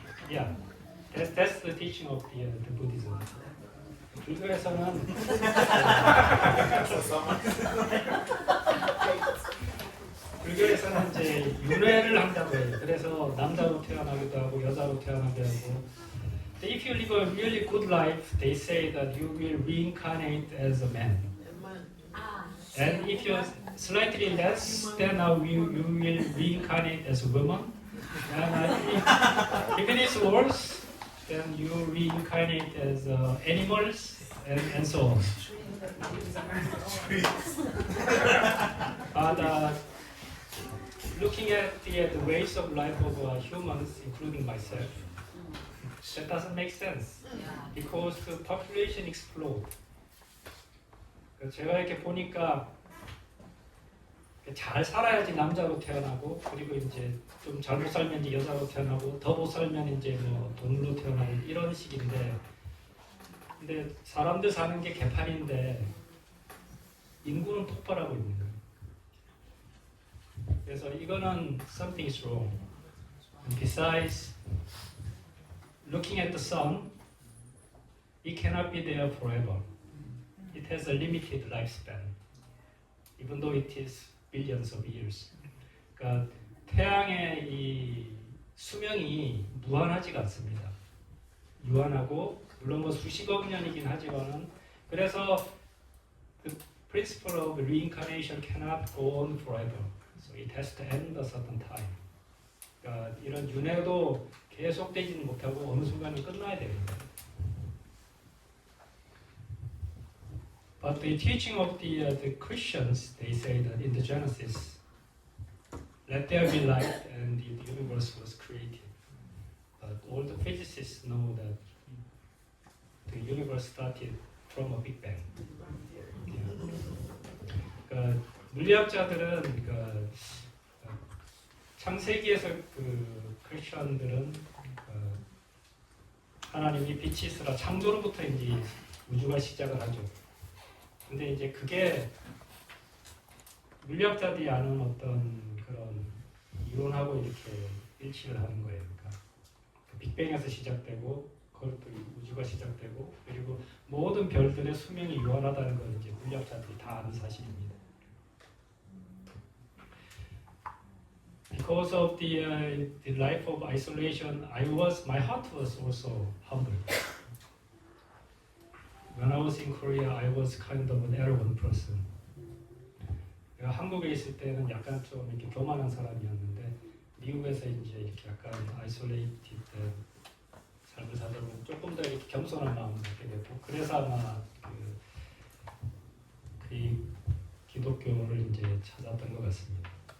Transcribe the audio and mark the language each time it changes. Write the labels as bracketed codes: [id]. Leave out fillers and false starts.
[en] Yeah, that's the teaching of the Buddhism. [ko] 불교에서는 불교에서는 이제 윤회를 한다고 해요. 그래서 남자로 태어나기도 하고 여자로 태어나기도 하고. [en] If you live a really good life, they say that you will reincarnate as a man. And if you're slightly less, then you will reincarnate as a woman. And if it is worse, then you reincarnate as animals and so on. But looking at the ways of life of humans, including myself, that doesn't make sense because the population explode. [ko] 제가 이렇게 보니까 잘 살아야지 남자로 태어나고, 그리고 이제 좀 잘못 살면 이제 여자로 태어나고, 더 못 살면 이제 뭐 동물로 태어나고 이런 식인데, 근데 사람들 사는 게 개판인데 인구는 폭발하고 있는 거예요. 그래서 이거는 [en] something is wrong. And besides, looking at the sun, it cannot be there forever. It has a limited lifespan, even though it is billions of years. [ko] 그러니까 태양의 이 수명이 무한하지가 않습니다. 유한하고 물론 뭐 수십억 년이긴 하지만은, 그래서 [en] the principle of reincarnation cannot go on forever. So it has to end a certain time. [ko] 그러니까 이런 윤회도 계속되지는 못하고 어느 순간은 끝나야 됩니다. [en] But the teaching of the Christians, they say that in the Genesis, let there be light, and the universe was created. But all the physicists know that the universe started from a Big Bang. [ko] 그러니까 물리학자들은 그러니까 창세기에서 그 크리스천들은 하나님이 빛이 있으라 창조로부터 이제 우주가 시작을 하죠. 근데 이제 그게 물리학자들이 아는 어떤 그런 이론하고 이렇게 일치를 하는 거예요. 그러니까 빅뱅에서 시작되고, 그것도 우주가 시작되고, 그리고 모든 별들의 수명이 유한하다는 건 이제 물리학자들이 다 아는 사실입니다. [en] Because of the life of isolation, my heart was also humble. When I was in Korea, I was kind of an arrogant person. [ko] 한국에 있을 때는 약간 좀 이렇게 교만한 사람이었는데, 미국에서 이제 이렇게 약간 isolated 삶을 살다 보면 조금 더 이렇게 겸손한 마음을 갖게 되고, 그래서 아마 그 기독교를 이제 찾았던 것 같습니다.